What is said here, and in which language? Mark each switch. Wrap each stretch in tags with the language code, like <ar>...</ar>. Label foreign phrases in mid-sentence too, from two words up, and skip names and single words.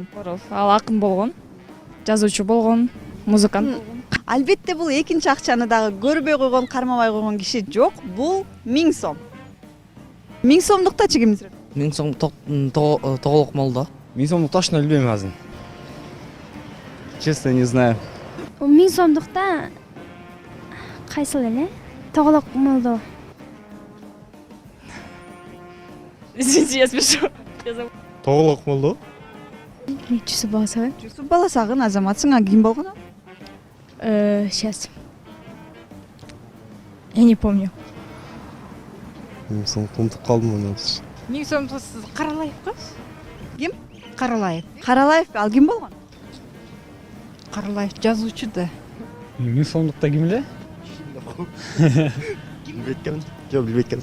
<ky>Ал акын болгон, жазуучу болгон, музыкант болгон. Албетте бул экинчи акчаны дагы көрбөй койгон, кармабай койгон киши жок. Бул 1000 сом. 1000 сомдуктачы ким сүрөт? 1000 сом тоголок молдо. 1000 сомдук точно билбейм азыр.</ky> <ru>Честно, не знаю.</ru> <ky>1000 сомдукта кайсыл эле? Тоголок молдо.</ky> <ru>Извините, я спешу.</ru> <ky>Тоголок болду. Жусуп Баласагын. Жусуп Баласагын азаматсың, а ким болгон ал?</ky> <ru>Сейчас. Я не помню.</ru> <ky>Унутуп калдым муну. 1000 сомдук Каралаев го? Ким? Каралаев. Каралаев, ал ким болгон? Каралаев жазуучу да. 1000 сомдукта ким эле? Билбейт Жок, билбейт</ky>